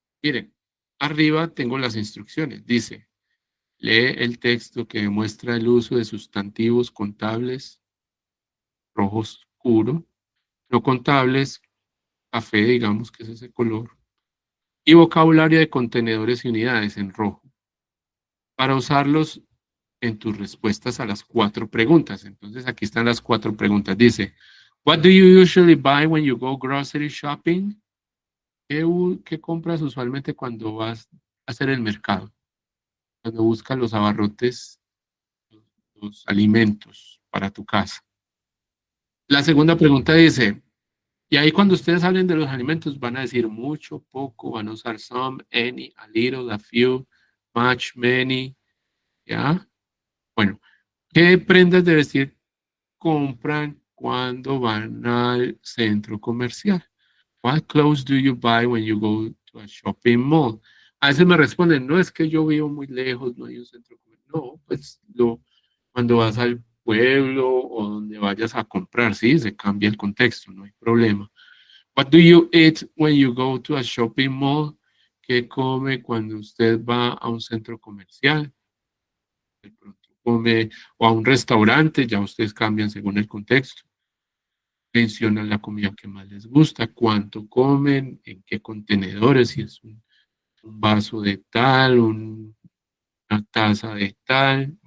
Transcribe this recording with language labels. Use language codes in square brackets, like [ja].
[es] Miren, arriba tengo las instrucciones. Dice, lee el texto que demuestra el uso de sustantivos contables rojo oscuro, no contables, café, digamos que es ese color, y vocabulario de contenedores y unidades en rojo, para usarlos en tus respuestas a las 4 preguntas. Entonces, aquí están las 4 preguntas. Dice, [en] what do you usually buy when you go grocery shopping? [es] ¿Qué compras usualmente cuando vas a hacer el mercado? Cuando buscas los abarrotes, los alimentos para tu casa. La segunda pregunta dice, y ahí cuando ustedes hablen de los alimentos van a decir mucho, poco, van a usar [en] some, any, a little, a few, much, many, [es] ¿ya? Bueno, ¿qué prendas de vestir compran cuando van al centro comercial? [en] What clothes do you buy when you go to a shopping mall? [es] A veces me responden, no es que yo vivo muy lejos, no hay un centro comercial. No, pues cuando vas al pueblo o donde vayas a comprar, sí, se cambia el contexto, no hay problema. [en] What do you eat when you go to a shopping mall? [es] ¿Qué come cuando usted va a un centro comercial? De pronto come o a un restaurante, ya ustedes cambian según el contexto. Mencionan la comida que más les gusta, cuánto comen, en qué contenedores, si es un vaso de tal, una taza de tal.